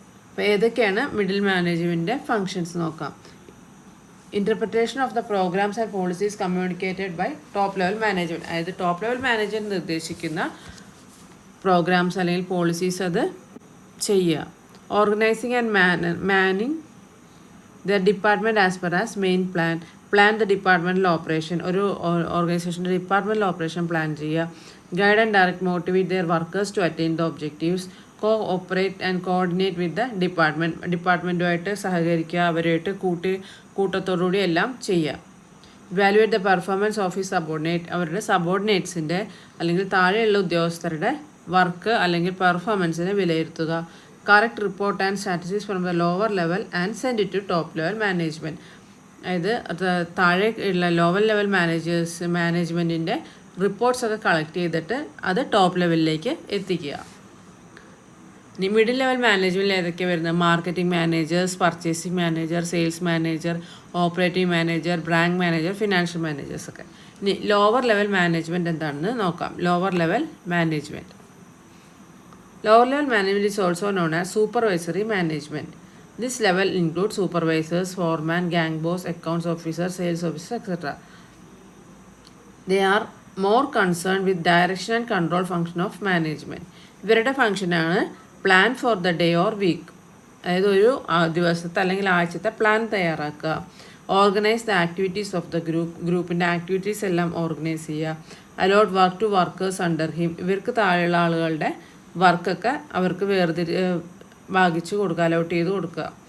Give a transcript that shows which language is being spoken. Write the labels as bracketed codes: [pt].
[ml] അപ്പോൾ ഏതൊക്കെയാണ് middle മാനേജ്മെൻറ്റിൻ്റെ functions നോക്കാം. [en] Interpretation of the programs and policies communicated by top level management. [ml] അതായത് top level management നിർദ്ദേശിക്കുന്ന programmes അല്ലെങ്കിൽ പോളിസീസ് അത് ചെയ്യുക. [en] Organizing and manning the department as per as main plan the departmental operation. [ml] ഒരു ഓർഗനൈസേഷൻ്റെ departmental operation plan ചെയ്യുക. [en] Guide and direct motivate their workers to attain the objectives. Cooperate and coordinate with the [ml] ഡിപ്പാർട്ട്മെൻറ്റുമായിട്ട് സഹകരിക്കുക, അവരുമായിട്ട് കൂട്ടത്തോടുകൂടി എല്ലാം ചെയ്യുക. [en] Valuate the performance of his subordinate. [ml] അവരുടെ സബോർഡിനേറ്റ്സിൻ്റെ അല്ലെങ്കിൽ താഴെയുള്ള ഉദ്യോഗസ്ഥരുടെ work അല്ലെങ്കിൽ പെർഫോമൻസിനെ വിലയിരുത്തുക. [en] Correct report and strategies from the lower level and send it to top level management. [ml] അതായത് താഴെ ഉള്ള ലോവർ ലെവൽ മാനേജ്മെൻറ്റിൻ്റെ റിപ്പോർട്ട്സ് ഒക്കെ കളക്ട് ചെയ്തിട്ട് അത് ടോപ്പ് ലെവലിലേക്ക് എത്തിക്കുക. ഇനി മിഡിൽ ലെവൽ മാനേജ്മെൻറ്റിൽ ഏതൊക്കെയാണ് വരുന്നത്? Marketing managers, purchasing manager, sales manager, operative manager, branch manager, financial managers ഒക്കെ. ഇനി ലോവർ ലെവൽ മാനേജ്മെൻറ്റ് എന്താണെന്ന് നോക്കാം. Lower level management. [en] Lower level management is also known as supervisory management. This level includes supervisors, foreman, gang boss, accounts officer, sales officer, etc. They are more concerned with direction and control function of management. [ml] ഇവരുടെ ഫംഗ്ഷനാണ് [en] Plan for the day or week. [ml] അതായത് ഒരു ദിവസത്തെ അല്ലെങ്കിൽ ആഴ്ചത്തെ plan തയ്യാറാക്കുക. [en] organise the activities of the [ml] ഗ്രൂപ്പിൻ്റെ activities എല്ലാം ഓർഗനൈസ് ചെയ്യുക. [en] Allot work to workers under him. [ml] ഇവർക്ക് താഴെയുള്ള ആളുകളുടെ വർക്കൊക്കെ അവർക്ക് ഭാഗിച്ചു കൊടുക്കുക, അലോട്ട് ചെയ്ത് കൊടുക്കുക.